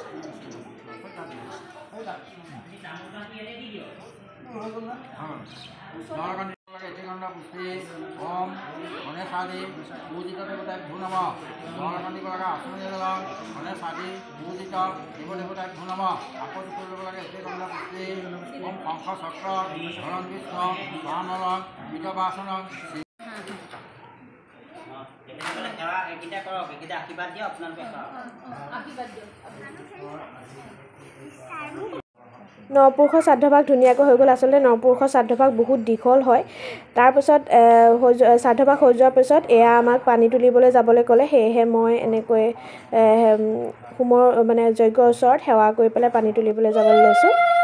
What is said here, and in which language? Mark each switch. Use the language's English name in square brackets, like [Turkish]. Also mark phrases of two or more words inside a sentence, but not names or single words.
[Sanskrit] ओम गणेशादि पूजित देवताभ्यो नमः। जलकांडी आसनी गणेशादि पूजित देवदेवताभ्यो नमः। ओम शंख चक्र धरण विष्णु बानरं विजवासनं। [Assamese] নপুৰুষৰ শ্ৰাদ্ধভাগ ধুনীয়াকৈ হৈ গ'ল। আচলতে নপুৰুষৰ শ্ৰাদ্ধভাগ বহুত দীঘল হয়। তাৰপিছত শ্ৰাদ্ধভাগ হৈ যোৱাৰ পিছত এয়া আমাক পানী তুলিবলৈ যাবলৈ ক'লে, সেয়েহে মই এনেকৈ হোমৰ মানে যজ্ঞৰ ওচৰত সেৱা কৰি পেলাই পানী তুলিবলৈ যাবলৈ লৈছোঁ।